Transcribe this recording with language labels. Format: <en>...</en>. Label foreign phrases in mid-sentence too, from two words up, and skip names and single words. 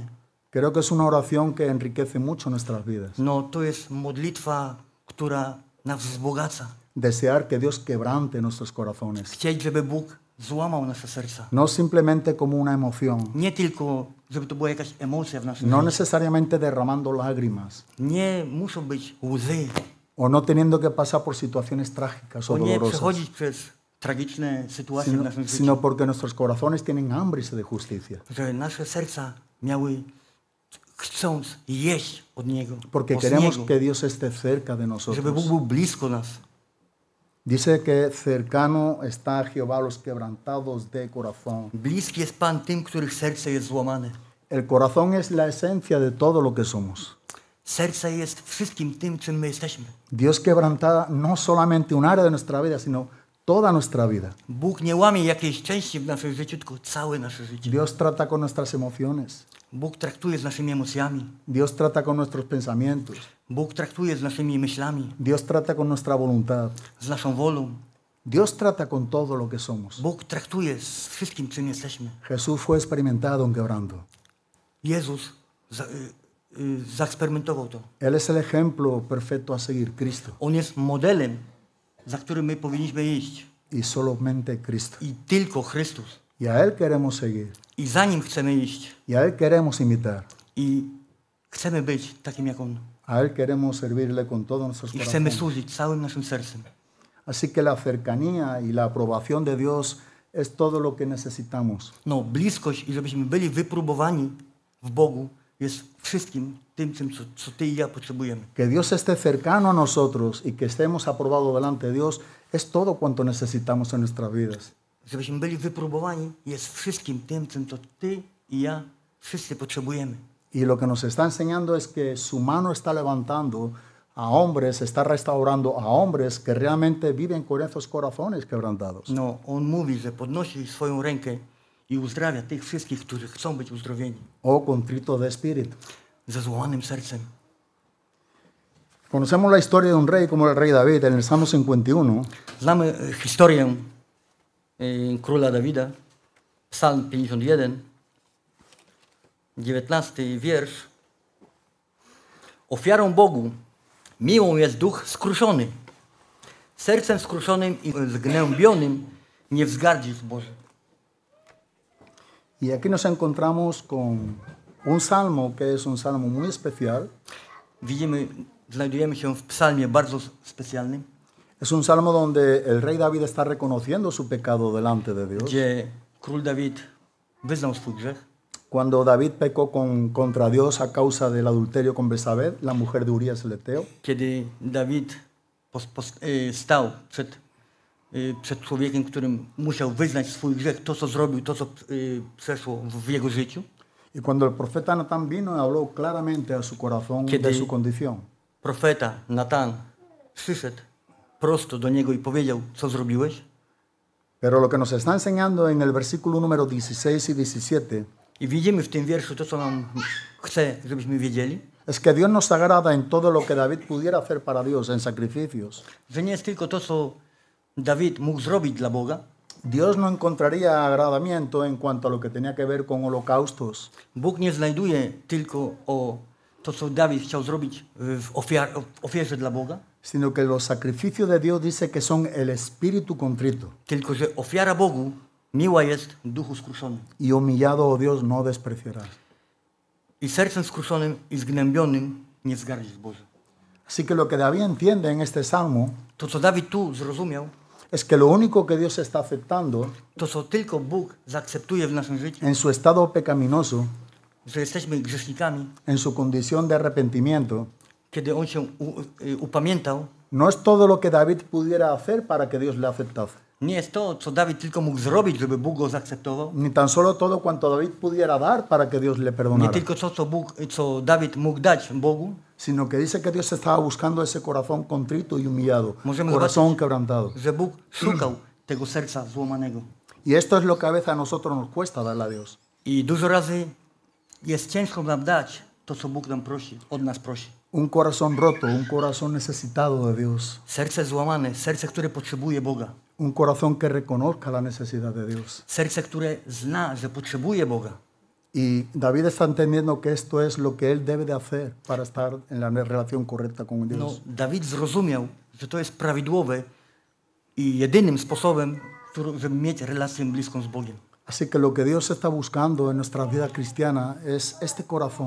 <es>Creo que es una oración que enriquece mucho nuestras vidas.</es> <pl>No, to jest modlitwa, która nas wzbogaca.</pl> <es>Desear que Dios quebrante nuestros corazones.</es> <pl>Chcieć, żeby Bóg złamał nasze serca.</pl> <es>No simplemente como una emoción.</es> <pl>Nie tylko, żeby to była jakaś emocja w naszym</pl> <es>No</es> <pl>życiu.</pl> <es>necesariamente derramando lágrimas.</es> <pl>Nie muszą być łzy.</pl> <es>O no teniendo que pasar por situaciones trágicas o</es> <pl>O nie</pl> <es>dolorosas.</es> <pl>przechodzić przez tragiczne sytuacje w naszym życiu.</pl> <es>Sino porque nuestros corazones tienen hambre y sed de justicia.</es> <pl>Że nasze serca miały chcąc jeść od Niego.</pl> <es>Porque</es> <pl>od</pl> <es>queremos</es> <pl>Niego,</pl> <es>que Dios esté cerca de</es> <pl>żeby Bóg</pl> <es>nosotros.</es> <pl>był blisko nas.</pl> <es>Dice que cercano está Jehová a los quebrantados de corazón.</es> <pl>Bliski jest Pan tym, których serce jest złamane.</pl> <es>El corazón es la esencia de todo lo que somos.</es> <pl>Serce jest wszystkim tym, czym my jesteśmy.</pl> <es>Dios quebranta no solamente un área de nuestra vida, sino toda nuestra vida.</es> <pl>Bóg nie łamie jakiejś części w naszym życiu, tylko całe nasze życie.</pl> <es>Dios trata con nuestras emociones.</es> <pl>Bóg traktuje z naszymi emocjami.</pl> <es>Dios trata con nuestros pensamientos.</es> <pl>Bóg traktuje z naszymi myślami,</pl> <es>Dios trata con nuestra voluntad.</es> <pl>z naszą wolą.</pl> <es>Dios trata con todo lo que somos.</es> <pl>Bóg traktuje z wszystkim, czym jesteśmy.</pl> <es>Jesús fue experimentado en quebranto.</es> <pl>Jezus zaeksperymentował to.</pl> <es>Él es el ejemplo perfecto a seguir, Cristo.</es> <pl>On jest modelem, za którym my powinniśmy iść.</pl> <es>Y solamente Cristo.</es> <pl>I tylko Chrystus.</pl> <es>Y a Él queremos seguir.</es> <pl>I za Nim chcemy iść.</pl> <es>Y a Él queremos imitar.</es> <pl>I chcemy być takim jak On.</pl> <es>A Él queremos servirle con todos nuestros</es> <pl>I chcemy</pl> <es>corazones.</es> <pl>służyć całym naszym sercem.</pl> <es>Así que la cercanía y la aprobación de Dios es todo lo que necesitamos.</es> <pl>No, bliskość i żebyśmy byli wypróbowani w Bogu jest wszystkim tym, co Ty i ja potrzebujemy.</pl> <es>Que Dios esté cercano a nosotros y que estemos aprobados delante de Dios es todo cuanto necesitamos en nuestras vidas.</es> <pl>Żebyśmy byli wypróbowani jest wszystkim tym, co Ty i ja wszyscy potrzebujemy.</pl> <es>Y lo que nos está enseñando es que su mano está levantando a hombres, está restaurando a hombres que realmente viven con esos corazones quebrantados.</es> <pl>No, On mówi, że podnosi swoją rękę i uzdrawia tych wszystkich, którzy chcą być uzdrowieni.</pl> <es>O contrito de espíritu.</es> <pl>Ze złamanym sercem.</pl> <es>Conocemos la historia de un rey como el rey David en el Salmo 51.</es> <pl>Znamy historię króla Dawida, Psalm 51, 19 wiersz. Ofiarą Bogu miłą jest duch skruszony. Sercem skruszonym i zgnębionym nie wzgardzisz, Boże.</pl> <es>Y aquí nos encontramos con un salmo que es un salmo muy especial.</es> <pl>Znajdujemy się w psalmie bardzo specjalnym,</pl> <es>Es un salmo donde el rey David está reconociendo su pecado delante de Dios.</es> <pl>gdzie król Dawid wyznał swój grzech.</pl> <es>Cuando David pecó contra Dios a causa del adulterio con Betsabé, la mujer de Urías el Eteo.</es> <pl>Kiedy Dawid stał przed człowiekiem, którym musiał wyznać swój grzech, to co zrobił, to co przeszło w jego życiu.</pl> <es>Y cuando el profeta Natán vino y habló claramente a su corazón de su condición.</es> <pl>Profeta Natan przyszedł prosto do niego i powiedział, co zrobiłeś.</pl> <es>Pero lo que nos está enseñando en el versículo número 16 y 17</es> <pl>I widzimy w tym wierszu to, co nam chce, żebyśmy wiedzieli,</pl> <es>es que Dios nos agrada en todo lo que David pudiera hacer para Dios, en sacrificios.</es> <pl>że nie jest tylko to, co Dawid mógł zrobić dla Boga.</pl> <es>Dios no encontraría agradamiento en cuanto a lo que tenía que ver con holocaustos,</es> <pl>Bóg nie znajduje tylko to, co Dawid chciał zrobić w ofierze dla Boga,</pl> <es>sino que los sacrificios de Dios dice que son el espíritu contrito</es> <pl>tylko że ofiara Bogu miła jest duchu skruszonym.</pl> <es>y humillado, oh Dios, no despreciarás.</es> <pl>I sercem skruszonym i zgnębionym nie wzgardzisz, Boże.</pl> <es>Así que lo que David entiende en este salmo</es> <pl>To, co Dawid tu zrozumiał,</pl> <es>es que lo único que Dios está aceptando</es> <pl>to, co tylko Bóg zaakceptuje w naszym życiu,</pl> <es>en su estado pecaminoso,</es> <pl>że jesteśmy grzesznikami,</pl> <es>en su condición de arrepentimiento,</es> <pl>kiedy On się upamiętał,</pl> <es>no es todo lo que David pudiera hacer para que Dios le aceptase,</es> <pl>nie jest to, co Dawid tylko mógł zrobić, żeby Bóg go zaakceptował,</pl> <es>ni tan solo todo cuanto David pudiera dar para que Dios le</es> <pl>nie</pl> <es>perdonara,</es> <pl>tylko to, co Dawid mógł dać Bogu,</pl> <es>sino que dice que Dios estaba buscando ese corazón contrito y humillado,</es> <pl>Możemy</pl> <es>corazón quebrantado.</es> <pl>że Bóg szukał tego serca złamanego.</pl> <es>Y esto es lo que a veces a nosotros nos cuesta darle a Dios.</es> <pl>I dużo razy jest ciężko nam dać to, co Bóg nam prosi, od nas prosi.</pl> <es>Un corazón roto, un corazón necesitado de Dios,</es> <pl>Serce złamane, serce, które potrzebuje Boga.</pl> <es>un corazón que reconozca la necesidad de Dios.</es> <pl>Serce, które zna, że potrzebuje Boga.</pl> <es>Y David está entendiendo que esto es lo que él debe de hacer para estar en la relación correcta con</es> <pl>No,</pl> <es>Dios.</es> <pl>Dawid zrozumiał, że to jest prawidłowe i jedynym sposobem, żeby mieć relację bliską z Bogiem.</pl> <es>Así que lo que Dios está buscando en nuestra vida cristiana es este corazón</es>